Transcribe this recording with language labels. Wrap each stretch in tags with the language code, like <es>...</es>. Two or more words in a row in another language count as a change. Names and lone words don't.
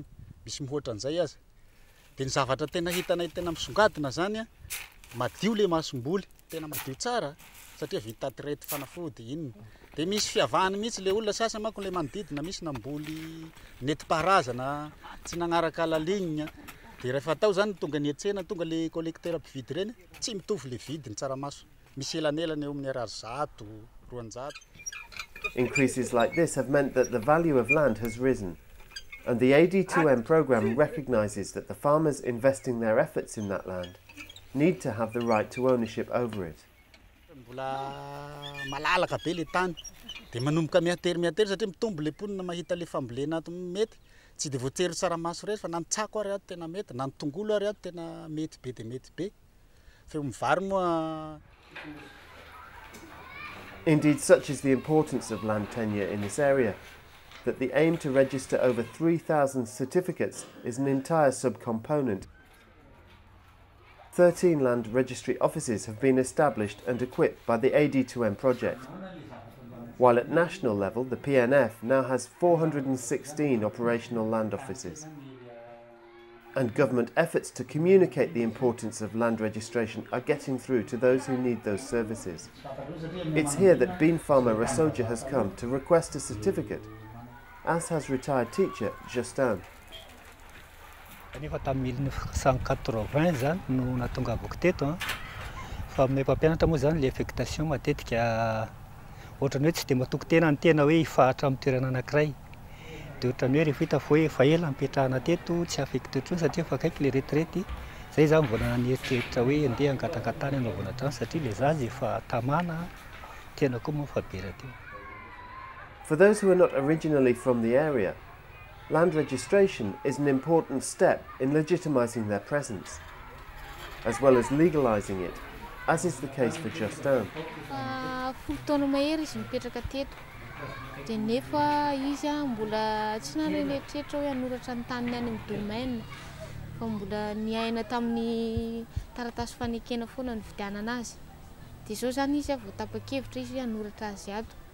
<mg>Misy mihoatra an'izay aza. Dia ny zavatra tena hitanay tena misongadina zany madio le masomboly, tena madio tsara satria vita traite fanafody inona. Dia misy fiavahany mihitsy le olona sasany manko le manodidina, misy namboly netimpaharazana tsy nagnaraka</mg> <fr>la ligne.</fr> <mg>Dia rehefa tao zany tonga ny atsena, tonga le collecteur mpividy reny, tsy mitovy le vidiny tsaramaso. Misy elanelany eo amin'ny 100, 200.</mg> <en>Increases like this have meant that the value of land has risen, and the AD2M program recognises that the farmers investing their efforts in that land need to have the right to ownership over it.</en> <mg>Malalaka be le tany dia manomboka mihatery satria mitombo le mponina mahita le fambolena mety tsy dia voatery tsaramaso rehetra fa na ny tsako ary ato tena mety, na ny tongolo ary ato tena mety be dia mety be. Feo mivary moa.</mg> <en>Indeed, such is the importance of land tenure in this area that the aim to register over 3,000 certificates is an entire subcomponent. 13 land registry offices have been established and equipped by the AD2M project. while at national level the PNF now has 416 operational land offices. And government efforts to communicate the importance of land registration are getting through to those who need those services. It's here that bean farmer Rasoja has come to request a certificate, as has retired teacher Justin.</en> <mg>Nefa tamin'ny 1980 zany no natongavako teto fa aminay mpampianatra moa zany le affectation matetika ohatrany hoe tsy dia matoko tena ny tena hoe hifahatra amin'ny toerana anankiray dia ohatrany hoe rehefa hita fa hoe efa ela mipetrahana teto tsy affecté otrony satria efa akaiky le retraity zay zany mbola nieritreeritra hoe andeha angatangatany anaovana trano satria le zazy efa tamana tena koa moa fa be rahateo.</mg> <en>For those who are not originally from the area, land registration is an important step in legitimising their presence, as well as legalising it, as is the case for Justin.</en> <mg>Folo taona mahery izy mipetraka teto dia nefa izy mbola tsy narenetreritra hoe hanoratra ny taniny any amin'ny domaine fa mbola niaina tamin'ny taratasy fanekena foana ny vidianana azy dia izao zany izy vao tapa-kevitra izy hanoratra azy ato.</mg>